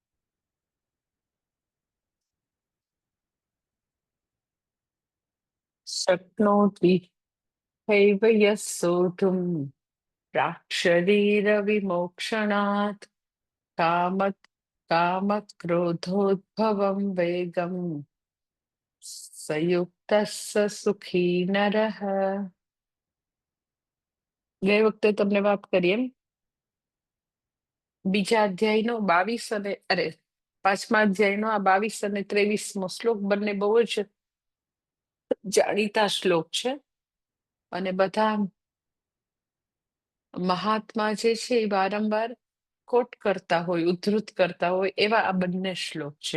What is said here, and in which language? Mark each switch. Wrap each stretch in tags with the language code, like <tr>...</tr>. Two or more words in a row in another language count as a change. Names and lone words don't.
<sa>शक्नोति हैव यः सोढुं प्राक्शरीरविमोक्षणात् कामक्रोधोद्भवं वेगं संयुक्तः स सुखी नरः।</sa> <gu>ગઈ વખતે તમને વાત કરી એમ બીજા અધ્યાયનો 22 અને પાંચમા અધ્યાયનો આ 22 અને 23મો શ્લોક બંને બહુ જ જાણીતા શ્લોક છે અને બધા મહાત્મા જે છે એ વારંવાર કોટ કરતા હોય, ઉદ્ધૃત કરતા હોય એવા આ બંને શ્લોક છે.</gu>